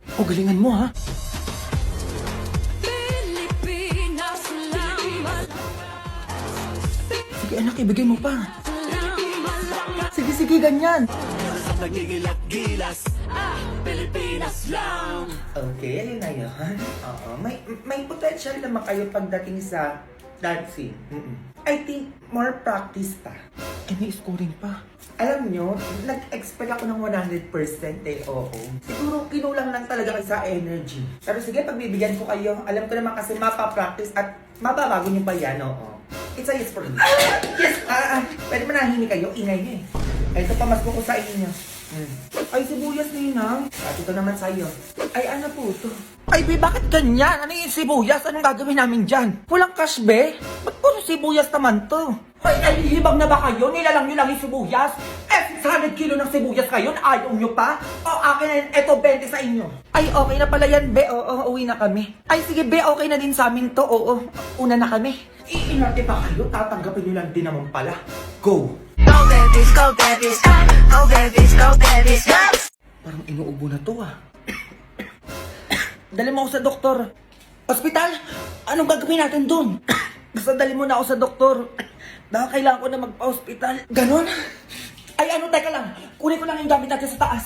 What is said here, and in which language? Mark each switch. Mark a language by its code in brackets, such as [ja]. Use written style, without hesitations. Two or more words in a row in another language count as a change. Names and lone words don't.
[tl] O, galingan mo, ha? Sige, anak, ibigay mo pa. Sige, ganyan. Nagigilat-gilas, Pilipinas lang. Okay, ayun na yun. Oo, may potential naman kayo pagdating sa dancing. [en] I think more practice pa. [tl] Eh, may scoring pa. Alam nyo, nag-expect ako ng 100% eh, oo. Siguro kinulang lang talaga kayo sa energy. Pero sige, pagbibigyan ko kayo. Alam ko naman kasi mapapractice at mababago nyo pa yan, oo. [en] It's a yes for me. Yes! [tl] Pwede manahimik kayo, ingay nyo eh. Ay, ito pamasko ko sa inyo. Ay, sibuyas, Ninang. At ito naman sa'yo. Ay, ano po ito? Ay, Be, bakit ganyan? Ano yung sibuyas? Anong gagawin namin dyan? Walang cash, Be? Ba't puro sibuyas naman to? Ay, hibang na ba kayo? Nilalang nyo lang yung sibuyas? Eh, 100 kilo ng sibuyas kayo? Ayaw nyo pa? O, akin na yun. Eto, 20 sa inyo. Ay, okay na pala yan, Be. Oo, uwi na kami. Ay, sige, Be, okay na din sa amin to. Oo, una na kami. Iinarte pa kayo? Tatanggapin nyo lang din naman pala. Go! [en] Go babies, go babies, go babies, go babies, go! [tl] Parang inuubo na to, ah. Dali mo ako sa doktor. Ospital? Anong gagawin natin dun? Basta dali mo na ako sa doktor. Baka kailangan ko na magpa-hospital. Ganon? Ay, ano, teka lang. Kunin ko lang yung gamit natin sa taas.